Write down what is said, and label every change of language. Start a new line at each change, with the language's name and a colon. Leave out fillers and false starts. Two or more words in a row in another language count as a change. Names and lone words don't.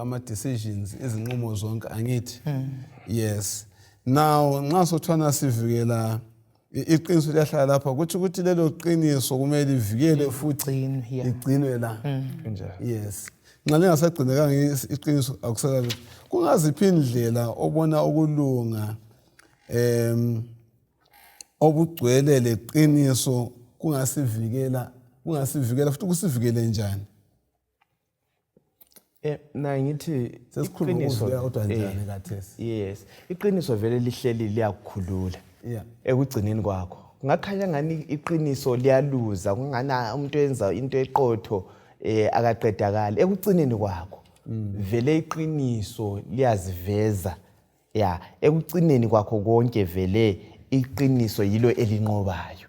North Ndebele: ama decisions izinqumo zonke angithi
English: yes now
North Ndebele: nxa sothwana sivikela iqiniso liyahlala lapha ukuthi lelo qiniso kumele livikele futhi igcinwe la yes nxa lingasagcinekanga iqiniso akusala kungaziphi indlela obona ukulunga obugcwele leqiniso kungasivikela futhi kusivikele njani. Na ngithi Sesikhuluma ukuvuka kodwa njani kathesi? yes, iqiniso vele lihleli liyakukhulula. Yeah. Ekugcineni kwakho. Ngakhanya ngani iqiniso liyaluza, kungana umuntu enza into eqotho akaqedakala. Ekugcineni kwakho vele iqiniso liyaziveza. Yeah, ekugcineni kwakho konke vele iqiniso yilo elinqobayo.